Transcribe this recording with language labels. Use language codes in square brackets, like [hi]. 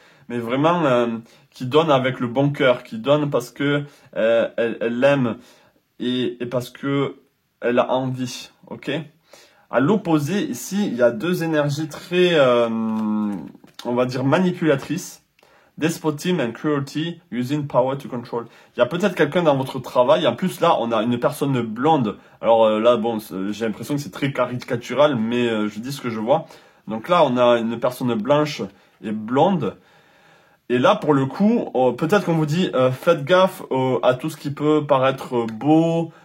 [fr] Mais vraiment qui donne avec le bon cœur, qui donne parce que elle aime et parce que elle a envie, ok? À l'opposé, ici, il y a 2 énergies très, on va dire, manipulatrices. [en] Despotism and cruelty using power to control. [fr] Il y a peut-être quelqu'un dans votre travail. En plus, là, on a une personne blonde. Alors là, bon, j'ai l'impression que c'est très caricatural, mais je dis ce que je vois. Donc là, on a une personne blanche et blonde. Et là, pour le coup, peut-être qu'on vous dit, faites gaffe à tout ce qui peut paraître beau.